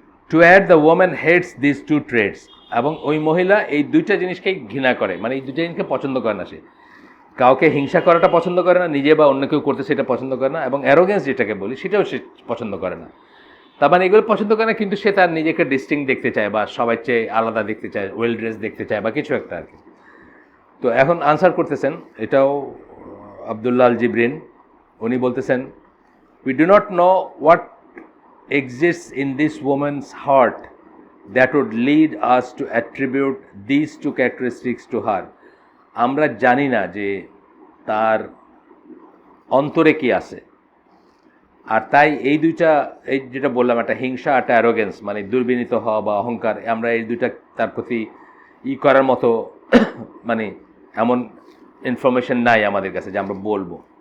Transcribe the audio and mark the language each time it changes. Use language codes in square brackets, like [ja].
[en] to add, the woman hates this two traits, [bn] এবং ওই মহিলা এই দুইটা জিনিসকেই ঘৃণা করে, মানে এই দুইটা জিনিসকে পছন্দ করে না। সে কাউকে হিংসা করাটা পছন্দ করে না, নিজে বা অন্য কেউ করতে সেটা পছন্দ করে না, এবং অ্যারোগেন্স যেটাকে বলি সেটাও সে পছন্দ করে না। তার মানে এগুলো পছন্দ করে না, কিন্তু সে তার নিজেকে ডিস্টিংক্ট দেখতে চায়, বা সবার চেয়ে আলাদা দেখতে চায়, ওয়েল ড্রেস দেখতে চায়, বা কিছু একটা আর কি। তো এখন আনসার করতেছেন, এটাও আবদুল্লাহ আল জিবরিন, উনি বলতেছেন, [en] We do not know what exists in this woman's heart that would lead us to attribute these two characteristics to her. [bn] আমরা জানি না যে তার অন্তরে কি আছে, আর তাই এই দুইটা, এই যেটা বললাম, একটা হিংসা, একটা অ্যারোগেন্স, মানে দুর্বিনীত হওয়া বা অহংকার, আমরা এই দুইটা তার প্রতি করার মতো মানে এমন ইনফরমেশন নাই আমাদের কাছে যে আমরা বলবো।